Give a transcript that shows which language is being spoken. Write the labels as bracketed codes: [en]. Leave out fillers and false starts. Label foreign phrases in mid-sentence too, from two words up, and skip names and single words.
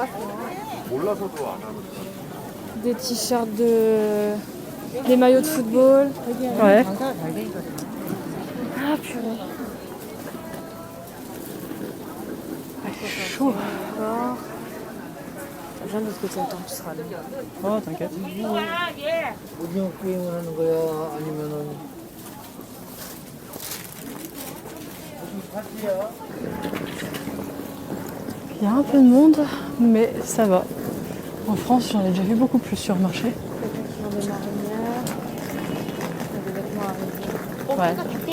[fr] Des t-shirts des maillots de football. Ouais. Ah purée. Chaud. D'accord. Ça vient de l'autre côté, attends, tu seras là. Oh, t'inquiète. [ko] 오징어 게임을 하는 거야? 아니면은 [fr] Il y a un peu de monde, mais ça va. En France, j'en ai déjà vu beaucoup plus sur le marché. Quelqu'un qui vend des marinières. Il y a des vêtements à rayures.